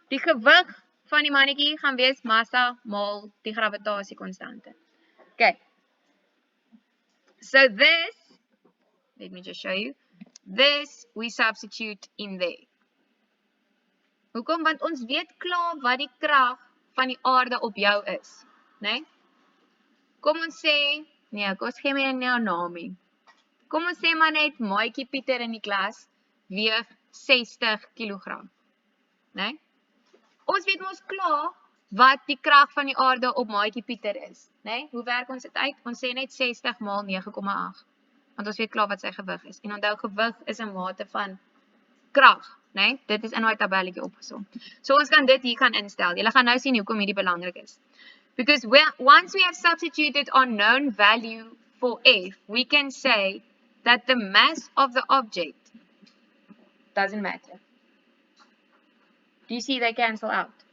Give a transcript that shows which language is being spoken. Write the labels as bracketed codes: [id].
[af] Die gewig van die mannetjie gaan wees massa maal die gravitasiekonstante. [en] Okay. So this, let me just show you. This we substitute in there. [af] Hoekom? Want ons weet klaar wat die krag van die aarde op jou is, né? Kom ons sê, nee, ek ons gee my nou naam nie. Kom ons sê maar net maatjie Pieter in die klas weeg 60 kg, né? Ons weet mos klaar wat die krag van die aarde op maatjie Pieter is, né? Hoe werk ons dit uit? Ons sê net 60 maal 9,8. Want ons weet klaar wat sy gewig is. En onthou gewig is 'n mate van krag, né? Dit is in daai tabelletjie opgesom. So ons kan dit hier gaan instel. Julle gaan nou sien hoekom hierdie belangrik is. [en] Because once we have substituted our known value for F, we can say that the mass of the object doesn't matter. Do you see they cancel out?